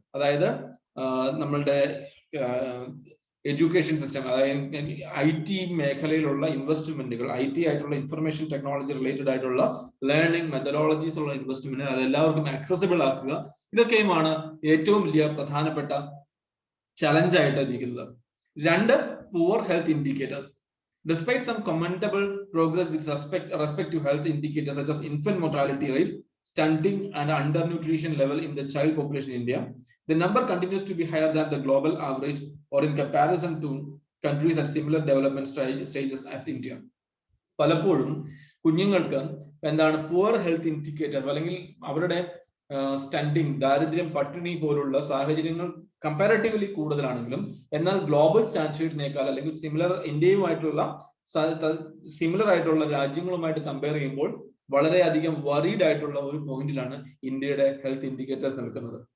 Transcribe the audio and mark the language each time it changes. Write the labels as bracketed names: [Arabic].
[Malayalam] അതായത് നമ്മളുടെ education system, അതായത് IT മേഖലയിലുള്ള ഇൻവെസ്റ്റ്മെന്റുകൾ, IT ആയിട്ടുള്ള ഇൻഫർമേഷൻ ടെക്നോളജി റിലേറ്റഡ് ആയിട്ടുള്ള ലേണിംഗ് മെത്തഡോളജീസ് ഉള്ള ഇൻവെസ്റ്റ്മെന്റ് അത് എല്ലാവർക്കും ആക്സസിബിൾ ആക്കുക. ഇതൊക്കെയുമാണ് ഏറ്റവും വലിയ പ്രധാനപ്പെട്ട ചലഞ്ച് ആയിട്ട് ഇരിക്കുന്നത്. [English] 2, poor health indicators. Despite some commendable progress with respect to health indicators such as infant mortality rate, stunting and undernutrition level in the child population in India, the number continues to be higher than the global average or in comparison to countries at similar development stages as India. [Malayalam] പലപ്പോഴും കുഞ്ഞുങ്ങൾക്ക് എന്താണ് poor health indicator അല്ലെങ്കിൽ അവരുടെ stunting, ദാരിദ്ര്യം, പട്ടിണി പോലുള്ള സാഹചര്യങ്ങൾ comparatively കൂടുതലാണെങ്കിലും എന്നാൽ ഗ്ലോബൽ സ്റ്റാൻഡേർഡിനേക്കാൾ അല്ലെങ്കിൽ ഇന്ത്യയുമായിട്ടുള്ള സിമിലർ ആയിട്ടുള്ള രാജ്യങ്ങളുമായിട്ട് കമ്പയർ ചെയ്യുമ്പോൾ വളരെയധികം വറീഡ് ആയിട്ടുള്ള ഒരു പോയിന്റിലാണ് ഇന്ത്യയുടെ ഹെൽത്ത് ഇൻഡിക്കേറ്റേഴ്സ് നിൽക്കുന്നത്.